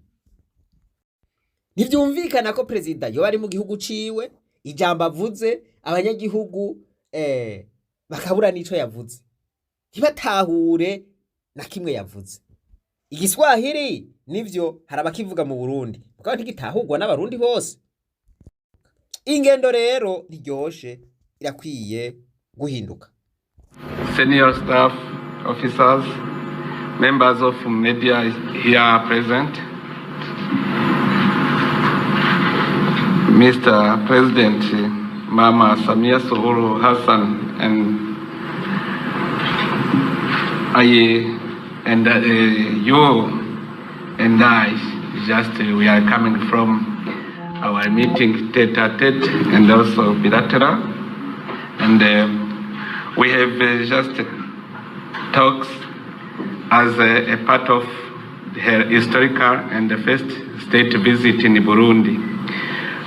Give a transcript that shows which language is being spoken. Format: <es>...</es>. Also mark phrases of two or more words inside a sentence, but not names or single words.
<rn>Ntivyumvikana ko perezida yoba ari mu gihugu ciwe, ijambo avuze abanyagihugu bakabura n'ico yavuze, ntibatahure na kimwe yavuze. Igiswahili nivyo hari abakivuga mu Burundi, mugabo ntigitahurwa n'abarundi bose. Ingendo rero ntiryoshe, irakwiye guhinduka.</rn> <en>senior staff officers, members of media here present, Mr. President Mama Samia Suluhu Hassan and you and I we are coming from our meeting tete-a-tete and also bilateral, and we have just talks as a part of her historical and the first state visit in Burundi.</en>